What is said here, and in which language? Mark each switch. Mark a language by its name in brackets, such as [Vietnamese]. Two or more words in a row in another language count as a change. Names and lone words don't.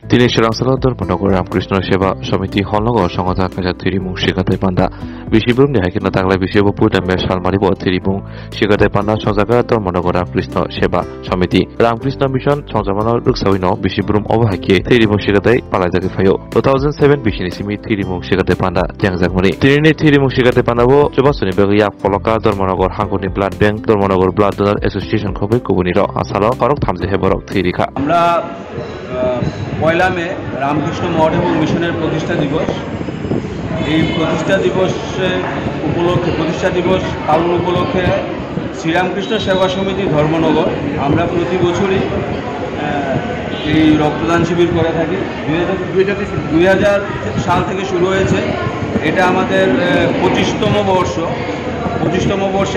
[Kok Borok] তিনি Serangsala Dharmanagar Ramkrishna Seva Samiti Holnagar Sangata Kaja Thirimung Shikatai Panda Bishibrum Dehakina Tangla Bishibopu Dambe Salmaribo Thirimung Shikatai Panda Sanjaka Dharmanagar Ramkrishna Seva Samiti Ramkrishna Mission Sanjamana Ruksawino Bishibrum Obahaki Thirimung Shikatai Palajaki Fayo 2007 Bishinisimi Thirimung Shikatai Panda Jangzakmani Tirini Thirimung Shikatai Pandabo Jobasuni Begia Poloka Dharmanagar Hangoni Blood Bank Dharmanagar Blood Donor Association Khobe Kubuniro Asalo Korok Thamje Heborok Thirika [Bangla] আমরা পয়লা মে রামকৃষ্ণ মঠ এবং মিশনের প্রতিষ্ঠা দিবস এই প্রতিষ্ঠা দিবস পালন উপলক্ষে শ্রীরামকৃষ্ণ সেবা সমিতি ধর্মনগর আমরা প্রতি বছরই এই রক্তদান শিবির করে থাকি 2000 সাল থেকে শুরু হয়েছে এটা আমাদের 25তম বর্ষে